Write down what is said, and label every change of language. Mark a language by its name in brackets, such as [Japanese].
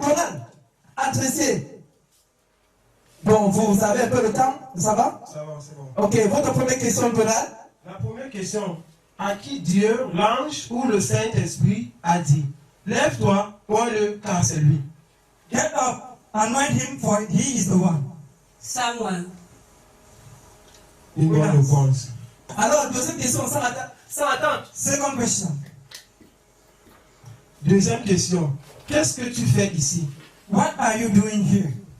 [French] Donald, adressez. Bon, vous avez un peu le temps, ça va? Ça va, c'est bon. Ok, votre première question, Donald. La première question. À qui Dieu, l'ange ou le Saint-Esprit a dit, lève-toi, prends-le, car c'est lui. [English] Get up, anoint him, for he is the one. Samuel. [French] Une bonne réponse. Alors, deuxième question, sans attendre. [English] Second question. [French] Deuxième question. Qu'est-ce que tu fais ici? [English] What are you doing here?